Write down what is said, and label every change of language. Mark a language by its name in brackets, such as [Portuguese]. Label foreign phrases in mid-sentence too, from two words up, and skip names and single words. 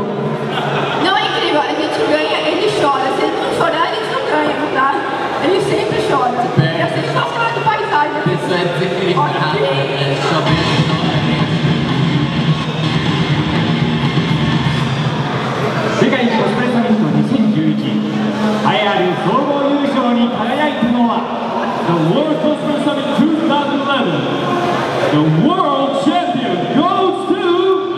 [Portuguese] Não é incrível, a gente ganha, ele chora. Se ele não chorar, a gente não ganha, não dá? Ele sempre chora. É assim que nós falamos de paisagem. Isso é desequilibrado, é chovendo. [Japanese] 世界コスプレサミット2011栄えある総合優勝に輝いたのは [English] The World Cosplay Summit 2011 The World Champion goes to...